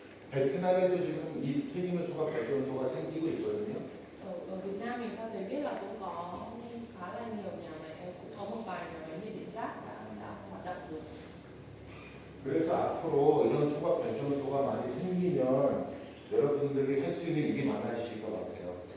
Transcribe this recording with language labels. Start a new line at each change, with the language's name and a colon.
Korean: 베트남에도 지금 이 폐기물 소각 발전소가 생기고 있거든요.
Vietnamese: Ở Việt Nam mình theo thầy biết là cũng có khá là nhiều nhà máy, cũng có một vài nhà máy nhiệt điện rác đã hoạt động được.
Korean: 그래서 앞으로 이런 소각 발전소가 많이 생기면 여러분들이 할 수 있는 일이 많아지실 것 같아요.